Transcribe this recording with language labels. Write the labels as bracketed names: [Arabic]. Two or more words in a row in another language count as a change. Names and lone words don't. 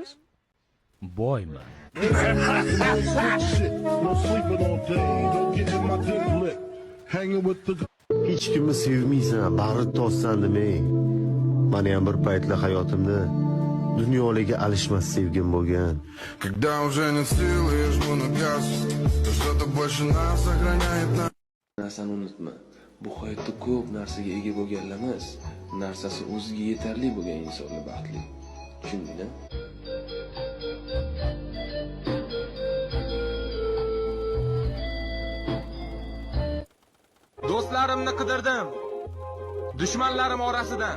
[Uzbek] Boyman. Hech kimni sevmaysan, bag'rit tossan demay. Meni ham bir paytlar hayotimda dunyolarga alishmas sevgim bo'lgan. [Russian] Когда уже нет силы, я жму на газ, то что-то больше нас сохраняет нас. [Uzbek] Narsani unutma. Bu hayotda ko'p narsaga ega bo'lganlar emas, narsasi o'ziga yetarli bo'lgan insonlar baxtli. Tushundingmi? Do'stlarimni qidirdim, dushmanlarim orasidan.